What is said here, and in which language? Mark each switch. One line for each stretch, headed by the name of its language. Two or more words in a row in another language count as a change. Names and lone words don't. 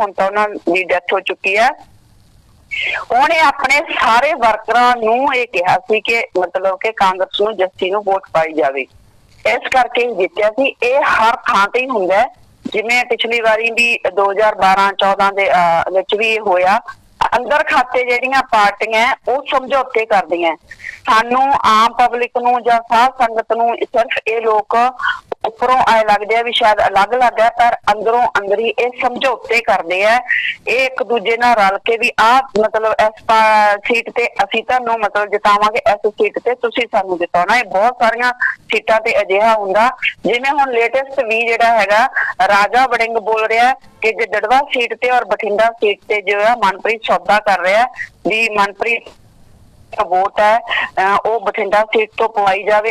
Punjabi: ਹੁਣ ਤਾਂ ਉਹਨਾਂ ਦੀ ਡੈੱਥ ਹੋ ਚੁੱਕੀ ਹੈ। ਉਹਨੇ ਆਪਣੇ ਸਾਰੇ ਵਰਕਰਾਂ ਨੂੰ ਇਹ ਕਿਹਾ ਸੀ ਕਿ ਮਤਲਬ ਕਿ ਕਾਂਗਰਸ ਨੂੰ ਜੱਸੀ ਨੂੰ ਵੋਟ ਪਾਈ ਜਾਵੇ, ਇਸ ਕਰਕੇ ਜਿੱਤਿਆ ਸੀ। ਇਹ ਹਰ ਥਾਂ ਤੇ ਹੀ ਹੁੰਦਾ ਹੈ, ਜਿਵੇਂ ਪਿਛਲੀ ਵਾਰੀ ਵੀ 2012-14 ਦੇ ਵਿੱਚ ਵੀ ਹੋਇਆ। ਅੰਦਰ ਖਾਤੇ ਜਿਹੜੀਆਂ ਪਾਰਟੀਆਂ ਉਹ ਸਮਝੌਤੇ ਕਰਦੀਆਂ, ਸਾਨੂੰ ਆਮ ਪਬਲਿਕ ਨੂੰ ਜਾਂ ਸਾਧ ਸੰਗਤ ਨੂੰ ਸਿਰਫ਼ ਇਹ ਲੋਕ ਉੱਪਰੋਂ ਐ ਲੱਗਦੇ ਆ ਵੀ ਸ਼ਾਇਦ ਅਲੱਗ-ਅਲੱਗ ਹੈ, ਪਰ ਅੰਦਰੋਂ ਅੰਦਰ ਹੀ ਇਹ ਸਮਝੌਤੇ ਕਰਦੇ ਆ ਇਹ ਇੱਕ ਦੂਜੇ ਨਾਲ ਰਲ ਕੇ ਵੀ ਆਹ ਮਤਲਬ ਇਸ ਸੀਟ ਤੇ ਅਸੀਂ ਤੁਹਾਨੂੰ ਮਤਲਬ ਜਿਤਾਵਾਂਗੇ, ਇਸ ਸੀਟ ਤੇ ਤੁਸੀਂ ਸਾਨੂੰ ਜਿਤਾਉਣਾ। ਇਹ ਬਹੁਤ ਸਾਰੀਆਂ ਸੀਟਾਂ ਤੇ ਅਜਿਹਾ ਹੁੰਦਾ। ਜਿਵੇਂ ਹੁਣ ਲੇਟੈਸਟ ਵੀ ਜਿਹੜਾ ਹੈਗਾ ਰਾਜਾ ਵੜਿੰਗ ਬੋਲ ਰਿਹਾ ਕਿ ਗਿੱਦੜਵਾ ਸੀਟ ਤੇ ਔਰ ਬਠਿੰਡਾ ਸੀਟ ਤੇ ਜੋ ਹੈ ਮਨਪ੍ਰੀਤ ਸੌਦਾ ਕਰ ਰਿਹਾ ਵੀ ਮਨਪ੍ਰੀਤ ਵੋਟ ਹੈ ਉਹ ਬਠਿੰਡਾ ਸੀਟ ਤੋਂ ਪਵਾਈ ਜਾਵੇ।